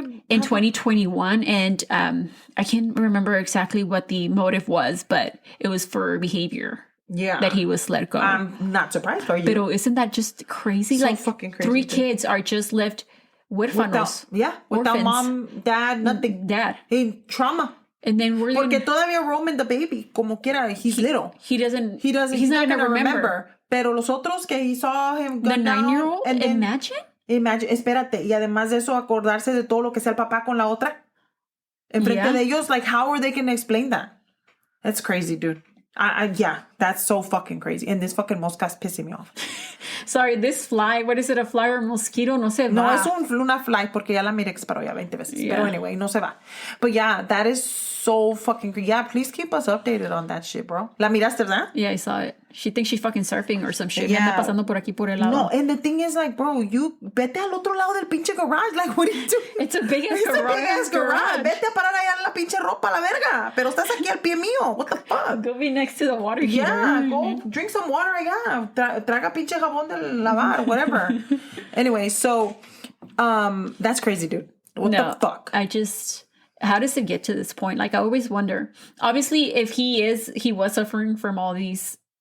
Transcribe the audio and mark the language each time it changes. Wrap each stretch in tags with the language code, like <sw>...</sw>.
<en>in 2021, and I can't remember exactly what the motive was, but it was for behavior. Yeah, that he was let go. I'm not surprised. Are you? But isn't that just crazy? So like fucking crazy. 3 kids are just left huérfanos. Without mom, dad, nothing. Dad, in trauma. And then we're</en> <es>porque todavía Roman</es> <en>the baby,</en> <es>como quiera,</es> <en>he's little. He doesn't. He's not gonna remember.</en> <es>Pero los otros que</es> <en>he saw him. The 9-year-old. And then, Imagine,</en> <es>espérate, y además de eso, acordarse de todo lo que sea el papá con la otra.</es> <en>Enfrente de ellos, like, how are they going to explain that? That's crazy, dude. Yeah, that's so fucking crazy. And this fucking mosca's pissing me off. Sorry, this fly, what is it, a fly or a mosquito?</en> <es>No se va. No, es una fly porque ya la miré que paró ya 20 veces. Yeah. Pero anyway, no se va.</es> <en>But yeah, that is so fucking crazy. Yeah, please keep us updated on that shit, bro.</en> <es>¿La miraste, verdad?</es> <en>Yeah, I saw it. She thinks she's fucking surfing or some shit. Yeah.</en> <es>Anda pasando por aquí por el lado.</es> <en>No, and the thing is, like, bro, you</en> <es>vete al otro lado del pinche garage.</es> <en>Like, what are you doing? It's a big ass garage. It's a big ass garage.</en> <es>Vete a parar allá la pinche ropa, la verga. Pero estás aquí al pie mío.</es> <en>What the fuck? Go be next to the water heater. Yeah, go drink some water allá.</en> <es>Traga pinche jabón de lavar,</es> <en>whatever. Anyway, so, that's crazy, dude. What the fuck? How does it get to this point? Like, I always wonder. Obviously, if he was suffering from all these.</en>